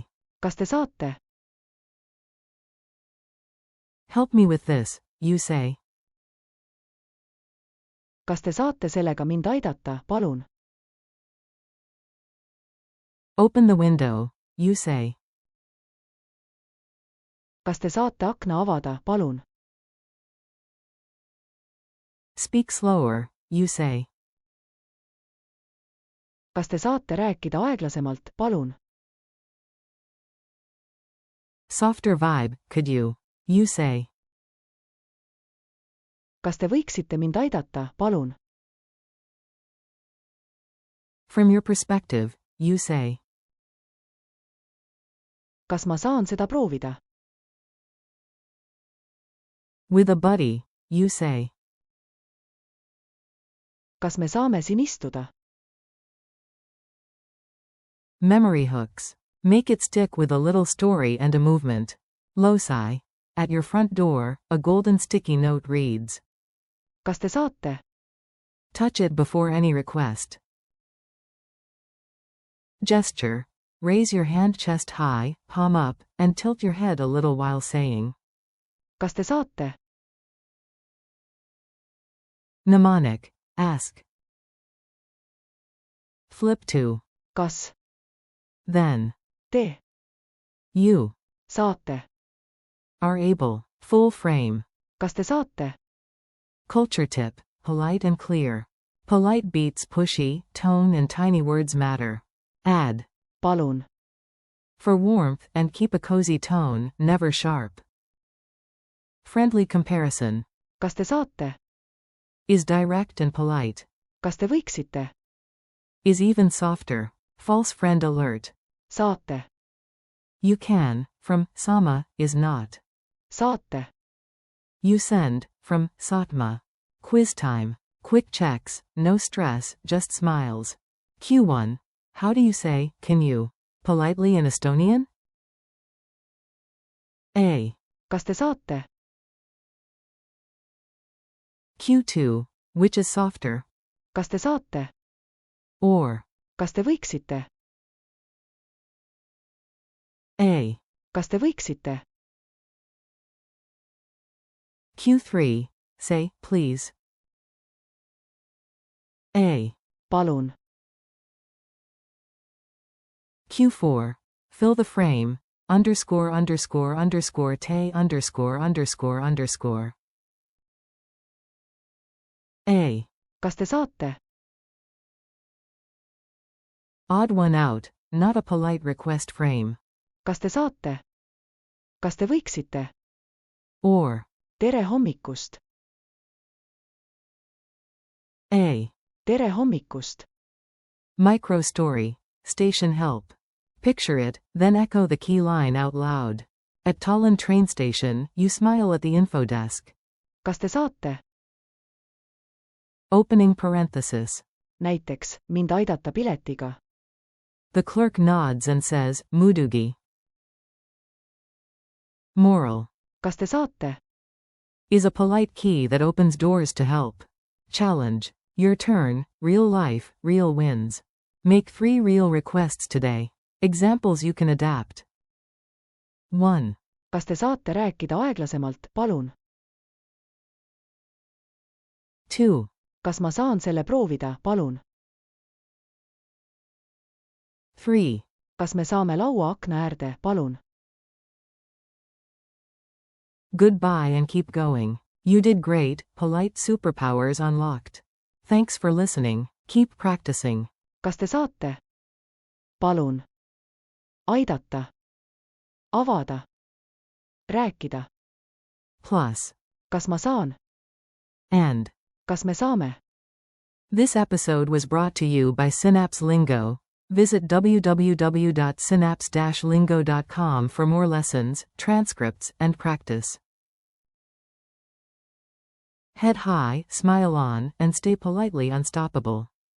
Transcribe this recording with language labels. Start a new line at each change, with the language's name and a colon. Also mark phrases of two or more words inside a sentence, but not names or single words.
Estonian: Kas te saate?
English: Help me with this, you say.
Estonian: Kas te saate sellega mind aidata, palun?
English: Open the window, you say.
Estonian: Kas te saate akna avada, palun?
English: Speak slower, you say.
Estonian: Kas te saate rääkida aeglasemalt, palun?
English: Softer vibe, could you? You say.
Estonian: Kas te võiksite mind aidata, palun?
English: From your perspective, you say.
Estonian: Kas ma saan seda proovida?
English: With a buddy, you say.
Estonian: Kas me saame siin istuda?
English: Memory hooks. Make it stick with a little story and a movement. Loci. At your front door, a golden sticky note reads.
Estonian: Kas te saate?
English: Touch it before any request. Gesture. Raise your hand chest high, palm up, and tilt your head a little while saying.
Estonian: Kas te saate?
English: Mnemonic. Ask. Flip to.
Estonian: Kas
English: Then.
Estonian: te
English: You.
Estonian: saate?
English: Are able. Full frame.
Estonian: Kas te saate?
English: Culture tip. Polite and clear. Polite beats pushy, tone and tiny words matter. Add.
Estonian: Palun.
English: For warmth and keep a cozy tone, never sharp. Friendly comparison.
Estonian: Kas te saate?
English: Is direct and polite.
Estonian: Kas te võiksite?
English: Is even softer. False friend alert.
Estonian: saate,
English: You can, from sama, is not.
Estonian: saate,
English: You send, from satma. Quiz time. Quick checks, no stress, just smiles. Q1. How do you say, can you? Politely in Estonian? A.
Estonian: kas te saate,
English: Q2. Which is softer?
Estonian: kas te saate,
English: Or.
Estonian: kas te võiksite,
English: A.
Estonian: kas te võiksite,
English: Q3. Say, please. A.
Estonian: palun,
English: Q4. Fill the frame. Underscore underscore underscore te underscore underscore underscore. A.
Estonian: kas te saate,
English: Odd one out, not a polite request frame.
Estonian: kas te saate, kas te võiksite,
English: Or.
Estonian: tere hommikust,
English: A.
Estonian: tere hommikust,
English: Micro story. Station help. Picture it, then echo the key line out loud. At Tallinn train station, you smile at the info desk.
Estonian: kas te saate,
English: Opening parenthesis.
Estonian: näiteks, mind aidata piletiga,
English: The clerk nods and says, mudugi. Moral.
Estonian: kas te saate,
English: Is a polite key that opens doors to help. Challenge. Your turn, real life, real wins. Make 3 real requests today. Examples you can adapt. 1.
Estonian: kas te saate rääkida aeglasemalt, palun,
English: 2.
Estonian: kas ma saan selle proovida, palun,
English: 3.
Estonian: kas me saame laua akna äärde, palun,
English: Goodbye and keep going. You did great, polite superpowers unlocked. Thanks for listening, keep practicing.
Estonian: kas te saate, palun, aidata, avada, rääkida,
English: Plus.
Estonian: kas ma saan,
English: And.
Estonian: kas me saame.
English: This episode was brought to you by Synapse Lingo. Visit www.synapse-lingo.com for more lessons, transcripts, and practice. Head high, smile on, and stay politely unstoppable.